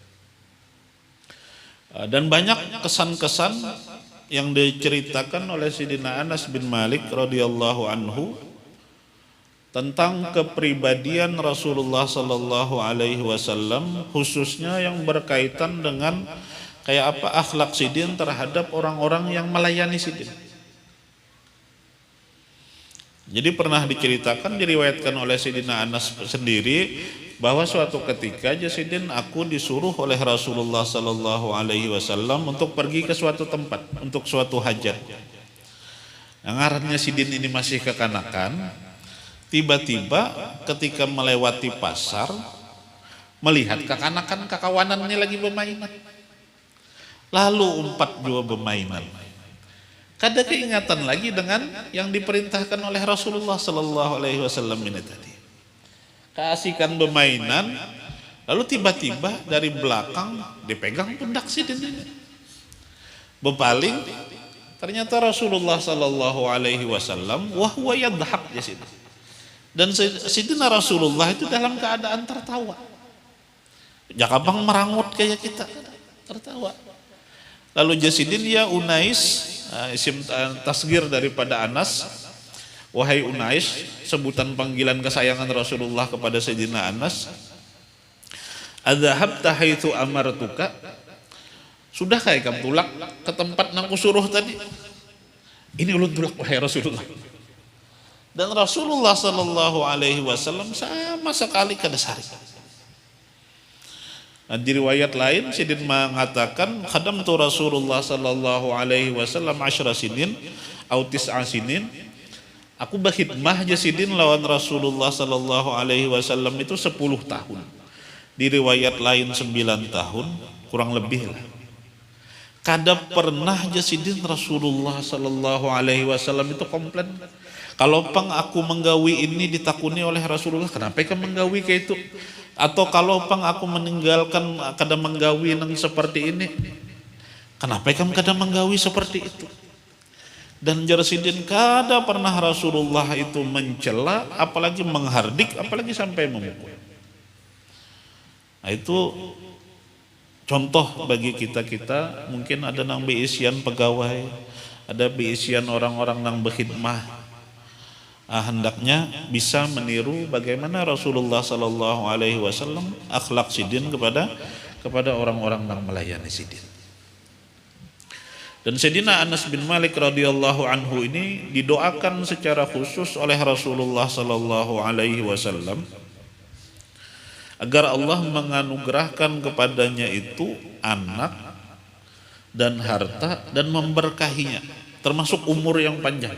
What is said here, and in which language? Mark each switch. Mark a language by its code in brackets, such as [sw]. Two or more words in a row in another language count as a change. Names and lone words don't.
[id] Dan banyak kesan-kesan yang diceritakan oleh Sayyidina Anas bin Malik [ar] رضي الله عنه [id] tentang kepribadian Rasulullah [ar] صلى الله عليه وسلم, [id] khususnya yang berkaitan dengan Kayak apa akhlak Sidin terhadap orang-orang yang melayani Sidin. Jadi pernah diceritakan, diriwayatkan oleh Sayyidina Anas sendiri bahwa suatu ketika Sidin aku disuruh oleh Rasulullah [ar] صلى الله عليه وسلم [id] untuk pergi ke suatu tempat untuk suatu hajat. [bjn] Yang ngarannya Sidin ini masih kekanakan. Tiba-tiba ketika melewati pasar melihat kekanakan kakawanannya lagi bermainan. Lalu umpat dua bermainan. Kada keingatan lagi dengan yang diperintahkan oleh Rasulullah [ar] صلى الله عليه وسلم [bjn] ini tadi. Keasikan bermainan, lalu tiba-tiba dari belakang dipegang pundak Sidin ini. [id] Berpaling, ternyata Rasulullah [ar] صلى الله عليه وسلم وهو يضحك [id] ya Sidin. Dan Sidina Rasulullah itu dalam keadaan tertawa. [bjn] Jakabang merangut kayak kita, tertawa. [id] Lalu Jasidin ya Unais, [ar] اسم تصغير [id] daripada Anas, wahai Unais, sebutan panggilan kesayangan Rasulullah kepada Sayyidina Anas. [ar] أذهبت حيث أمرتك? [bjn] Sudah kayak kamu tulak ke tempat nang kusuruh tadi? Ini ulun tulak wahai Rasulullah. Dan Rasulullah [ar] صلى الله عليه وسلم [bjn] sama sekali kada sari. [id] Di riwayat lain Sidin mengatakan [ar] خدمت رسول الله صلى الله عليه وسلم 10 سنين [id] atau 9 sinin. [bjn] Aku berkhidmah Sidin lawan Rasulullah [ar] صلى الله عليه وسلم [bjn] itu 10 tahun. [id] Di riwayat lain 9 tahun, kurang lebih lah. [bjn] Kada pernah Sidin Rasulullah [ar] صلى الله عليه وسلم [bjn] itu komplain. Kalau pang aku menggawi ini ditakuni oleh Rasulullah, kenapa kamu menggawi kayak itu? Atau kalau pang aku meninggalkan kada menggawi nang seperti ini, kenapa kamu kada menggawi seperti itu? Dan Sidin kada pernah Rasulullah itu mencela, apalagi menghardik, apalagi sampai memukul. Nah, itu contoh bagi kita mungkin ada nang beisian pegawai, ada beisian orang-orang nang berkhidmah. [id] Hendaknya bisa meniru bagaimana Rasulullah [ar] صلى الله عليه وسلم [id] akhlak Sidin kepada orang-orang yang melayani Sidin. Dan Sayyidina Anas bin Malik [ar] رضي الله عنه [id] ini didoakan secara khusus oleh Rasulullah [ar] صلى الله عليه وسلم [id] agar Allah menganugerahkan kepadanya itu anak dan harta dan memberkahinya, termasuk umur yang panjang.